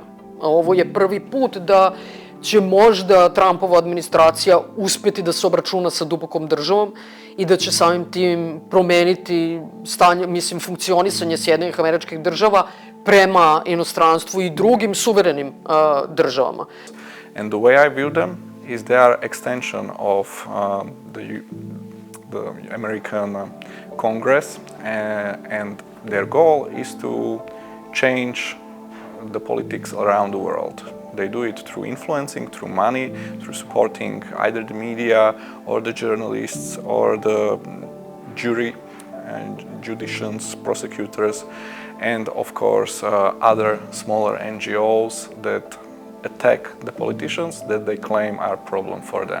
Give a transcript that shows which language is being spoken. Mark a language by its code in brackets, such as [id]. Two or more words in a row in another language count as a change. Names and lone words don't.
[sr] Ovo je prvi put da će možda Trumpova administracija uspjeti da se obračuna sa dubokom državom i da će samim tim promeniti funkcionisanje Sjedinjenih Američkih Država prema inostranstvu i drugim suverenim državama. [en] And the way I view them is they are extension of the American Congress, and their goal is to change the politics around the world. They do it through influencing, through money, through supporting either the media or the journalists or the jury and judicians, prosecutors, and of course other smaller NGOs that attack the politicians that they claim are a problem for them.